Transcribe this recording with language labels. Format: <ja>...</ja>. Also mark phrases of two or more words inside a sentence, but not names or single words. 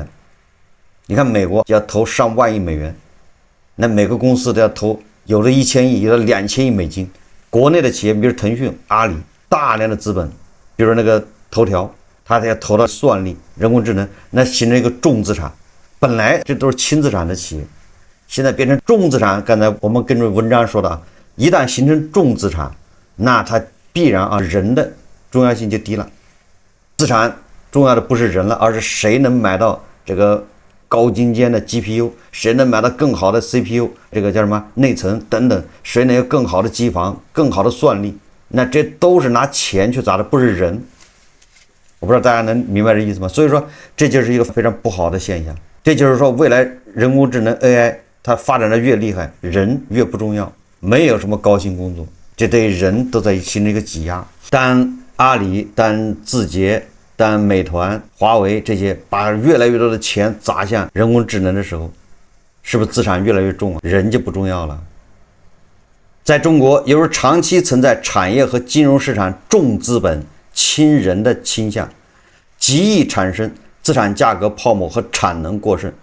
<zh>你看美國要投上萬億美元，那每個公司都要投有了1000億，有了2000億美金。国内的企業，比如腾讯、阿里，大量的資本，比如那個頭條，它要投到算力、人工智能，那形成一個重資產。本來這都是輕資產的企業，現在變成重資產。剛才我們跟着文章說的，一旦形成重資產，那它必然人的重要性就低了。資產重要的不是人了，而是誰能買到這個高精尖的 GPU， 誰能買到更好的 CPU， 這個叫什麼內存等等，誰能有更好的機房、更好的算力，那這都是拿錢去砸的，不是人。我不知道大家能明白这意思吗？所以说這就是一個非常不好的現象。這就是說未來人工智能 AI 它發展的越厲害，人越不重要，沒有什麼高薪工作，這對人都在形成一個擠壓。當阿里、當字節、當美團、華為這些把越來越多的錢砸向人工智能的時候，是不是資產越來越重，人就不重要了？在中國，由於長期存在產業和金融市場重資本輕人的傾向，極易產生資產價格泡沫和產能過剩。</zh>